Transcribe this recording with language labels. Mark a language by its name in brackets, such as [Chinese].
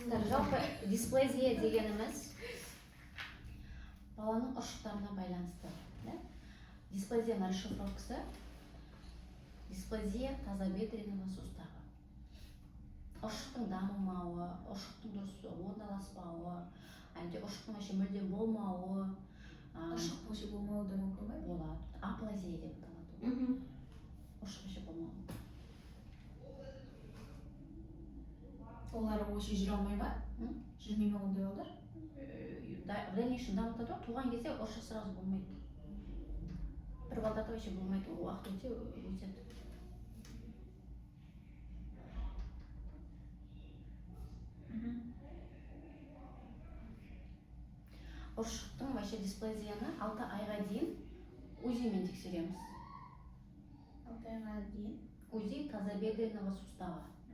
[Kazakh] Жалпы дисплазия дегеніміз баланың ұршықтарына байланысты. Дисплазияның расшифровкасы дисплазия [Russian] тазобедренного сустава. [Kazakh] Ұршықтың дамымауы, ұршықтың дұрыс орналаспауы, әлде ұршықтың вообще мүлдем болмауы, Ұршық вообще болмауы да мүмкін бе? болады. Аплазия деп аталады. Ұршық вообще болмауы. Олар вообще жүре алмай ма? Жүрмей ме ондай олар? [Russian] В дальнейшем [Kazakh] дамытады ғой, туған кезде ұршық сразу болмайды. Бір балдада вообще болмайды, уақыт өте өтеді. Ұршықтың вообще дисплазияны 6 айға дейін УЗИ-мен тексереміз. 6 айға дейін? [Russian] УЗИ тазобедренного сустава.